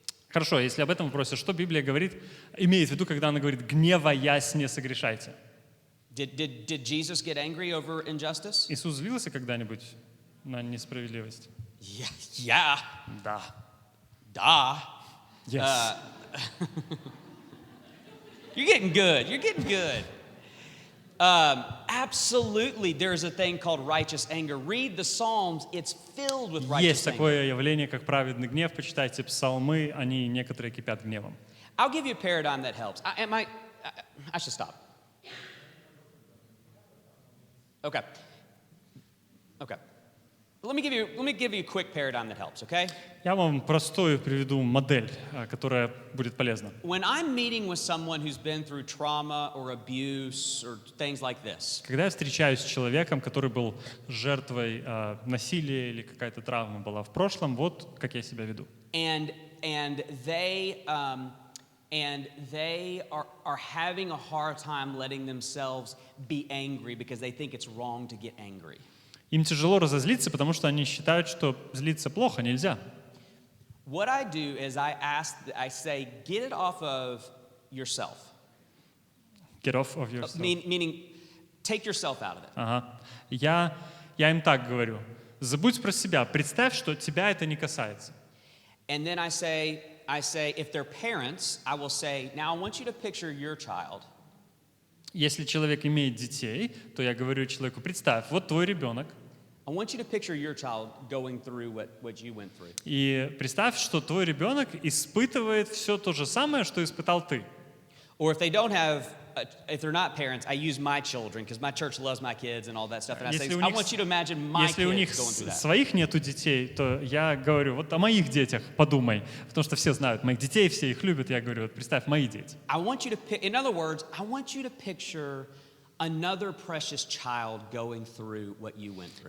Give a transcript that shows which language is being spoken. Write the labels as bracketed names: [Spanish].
[Russian] Хорошо, если об этом вопросе, что Библия говорит, имеет в виду, когда она говорит, гневаясь, не согрешайте? [English] Did Jesus get angry over injustice? [Russian] Иисус злился когда-нибудь на несправедливость? [English] Yeah. [Russian] Да. [English] Duh. Yes. You're getting good. You're getting good. Absolutely, there's a thing called righteous anger. Read the Psalms, it's filled with righteous [Russian] Есть такое явление, как праведный гнев. Почитайте псалмы, они некоторые кипят гневом. [English] I'll give you a paradigm that helps. I should stop. Okay. Let me give you a quick paradigm that helps, okay? [Russian] Я вам простую приведу модель, которая будет полезна. [English] When I'm meeting with someone who's been through trauma or abuse or things like this. [Russian] Когда я встречаюсь с человеком, который был жертвой насилия или какая-то травма была в прошлом, вот как я себя веду. [English] And they are having a hard time letting themselves be angry because they think it's wrong to get angry. [Russian] Им тяжело разозлиться, потому что они считают, что злиться плохо, нельзя. [English] What I do is I say, get it off of yourself. Get off of yourself. Meaning, take yourself out of it. [Russian] Ага. Я им так говорю. Забудь про себя. Представь, что тебя это не касается. [English] And then I say, if they're parents, I will say, now I want you to picture your child. [Russian] Если человек имеет детей, то я говорю человеку, представь, вот твой ребенок. [English] I want you to picture your child going through what you went through. [Russian] И представь, что твой ребенок испытывает все то же самое, что испытал ты. [English] Or if they're not parents, I use my children because my church loves my kids and all that stuff. And I say, I want you to imagine my kids going through that. [Russian] Если у них своих нету детей, то я говорю, вот о моих детях подумай, потому что все знают моих детей, все их любят. Я говорю, вот представь, мои дети. [English] In other words, I want you to picture another precious child going through what you went through.